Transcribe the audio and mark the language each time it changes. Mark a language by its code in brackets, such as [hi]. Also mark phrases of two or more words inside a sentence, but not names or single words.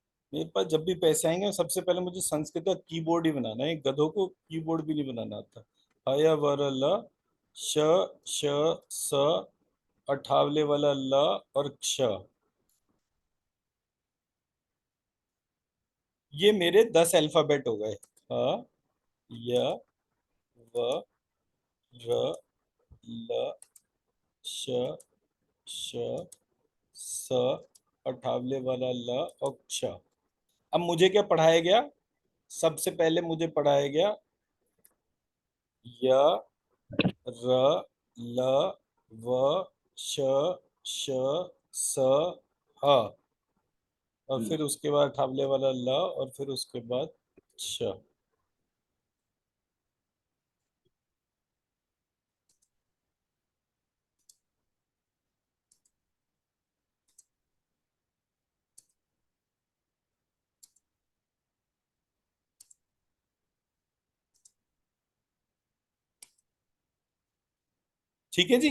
[hi] मेरे पास जब भी पैसे आएंगे सबसे पहले मुझे संस्कृत का कीबोर्ड ही बनाना है, गधों को कीबोर्ड भी नहीं बनाना आता। हया वर ल, श, श, स, अठावले वाला ल और क्ष। ये मेरे 10 अल्फाबेट हो गए। ह, य, व, र, ल, श, श, स, अठावले वाला ल और क्ष। अब मुझे क्या पढ़ाया गया? सबसे पहले मुझे पढ़ाया गया य, र, ल, व, श, श, स, ह, और हम्म, फिर उसके बाद अठावले वाला ल और फिर उसके बाद श। ठीक है जी।